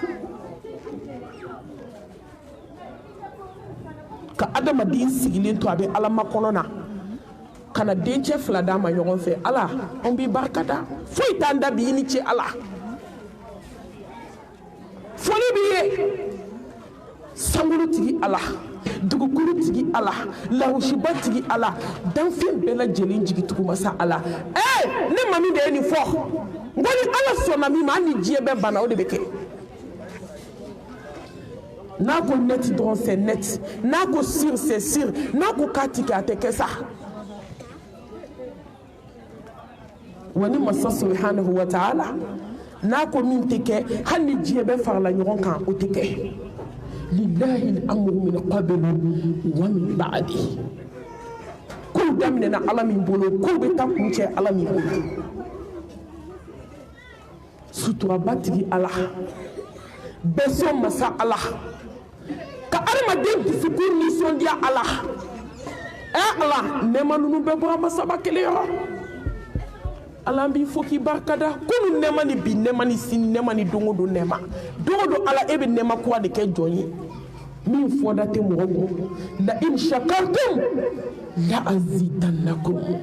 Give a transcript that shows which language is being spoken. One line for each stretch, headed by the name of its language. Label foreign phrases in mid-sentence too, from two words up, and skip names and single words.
Bambara: ka adamaden sigilen to a bɛ ala makɔnɔ na ka na dencɛ 2 d'a ma ɲɔgɔn fɛ ala an b'i barikada foyi t'an da bi i ni ce ala foli b'i ye sankolo tigi ala dugukolo tigi ala lahushiba tigi ala danfɛn bɛɛ lajɛlen jigitugu masa ala ne ma min de ye nin fɔ n ko ni ala sɔnna min ma hali ni diɲɛ bɛɛ banna o de bɛ kɛ n'a ko net dɔrɔn
French: c'est net
Bambara: n'a ko sur
French: c'est sur
Bambara: n'a ko k'a ti kɛ a tɛ kɛ sa wa ni masa
Arabic: سبحانه وتعالى
Bambara: n'a ko min tɛ kɛ hali ni diɲɛ bɛɛ farala ɲɔgɔn kan o tɛ kɛ
Arabic: لله الأمر من قبل ومن بعد
Bambara: kow daminɛna ala min bolo kow bɛ taa kuncɛ ala min bolo suturaba tigi ala bɛsɔn masa ala ka adamaden dusukun nisɔndiya ala ala nɛɛma ninnu bɛɛ bɔra masaba kelen yɔrɔ ala b'i fo k'i barikada kunu nɛɛma ni bi nɛɛma ni sini nɛɛma ni don o don nɛɛma don o don ala e bɛ nɛɛma kura de kɛ jɔn ye min fɔda tɛ mɔgɔ kun la
Arabic: لئن شكرتم لأزيدنكم